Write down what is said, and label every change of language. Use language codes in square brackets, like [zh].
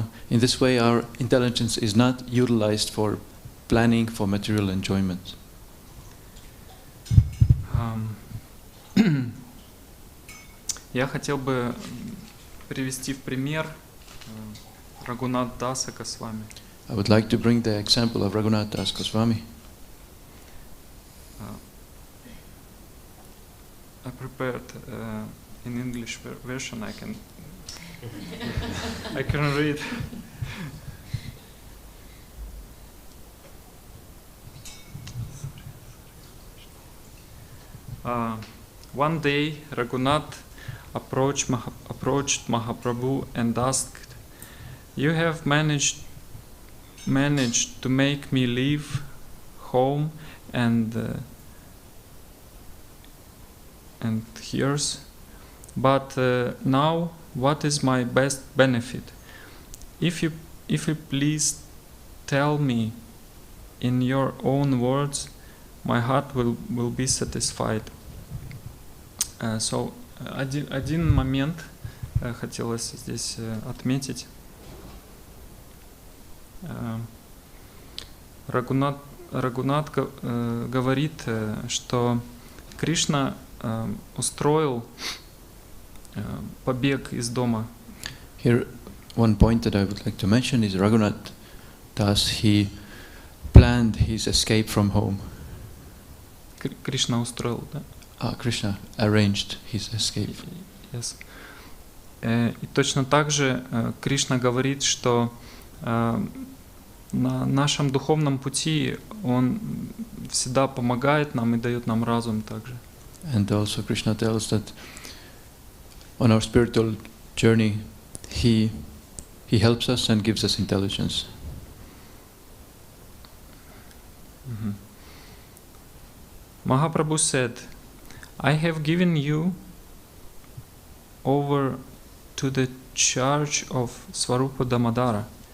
[en] In this way, our intelligence is not utilized for planning for material enjoyment. [ru] Я хотел бы привести в пример Рагунат Даса Госвами. [en] I would like to bring the example of Raghunath Das Goswami. I prepared in English version. I can read. One day, Raghunath approached Mahaprabhu and asked, "You have managed to make me leave home and here's, but now what is my best benefit? If you please tell me in your own words, my heart will be satisfied." [ru] So один момент хотелось здесь отметить. Рагунат говорит, что Кришна устроил побег из дома. [en] Here, one point that I would like to mention is Raghunath Das, he planned his escape from home. [ru] Кришна устроил, да? [en] Krishna arranged his escape. Yes. [ru] И точно так же Кришна говорит, что на нашем духовном пути Он всегда помогает нам и дает нам разум также. [en] And also Krishna tells that on our spiritual journey, He helps us and gives us intelligence. Mahaprabhu said, "I have given you over to the charge of Svarupa Damodara.